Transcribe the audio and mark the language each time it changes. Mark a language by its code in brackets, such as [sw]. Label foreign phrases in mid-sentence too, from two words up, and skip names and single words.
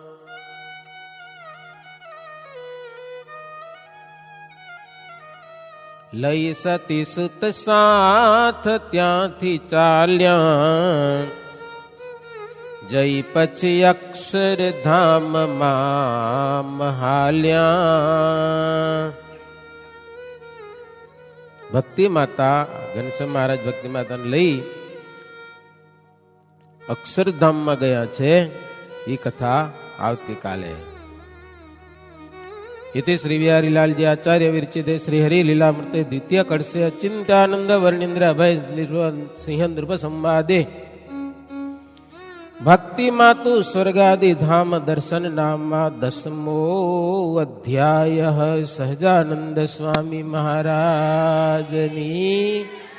[gu] લઈ સતી સુત સાથ ત્યાંથી ચાલ્યા, જઈ પછી અક્ષરધામમાં મહાલ્યા. ભક્તિ માતા ઘનશ્યામ મહારાજ ભક્તિ માતાને લઈ અક્ષરધામમાં ગયા છે. એ કથા આવતીકાલે. [sa] इति श्री बिहारीलालजी आचार्य विरचिते श्री हरि लीलामृते द्वितीय कड़से अचिंत्यानंद वर्णेन्द्र अभय सिंह नृप संवादे भक्ति मातु स्वर्गादि धाम दर्शन नामा 10मो अध्याय सहजानंद स्वामी महाराजनी